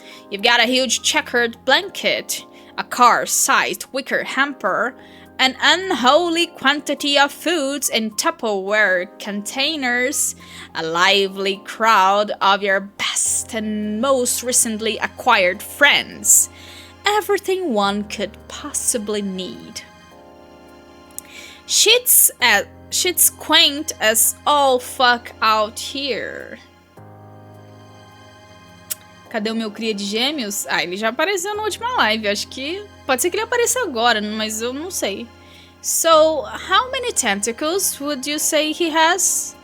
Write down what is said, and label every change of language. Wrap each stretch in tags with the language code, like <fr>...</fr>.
<en>You've got a huge checkered blanket, a car-sized wicker hamper, an unholy quantity of foods in Tupperware containers, a lively crowd of your best and most recently acquired friends. Everything one could possibly need. Shit's quaint as all fuck out here.</en> <pt>Cadê o meu cria de gêmeos? Ah, ele já apareceu na última live. Acho que pode ser que ele apareça agora, mas eu não sei.</pt> <en>So, how many tentacles would you say he has?</en>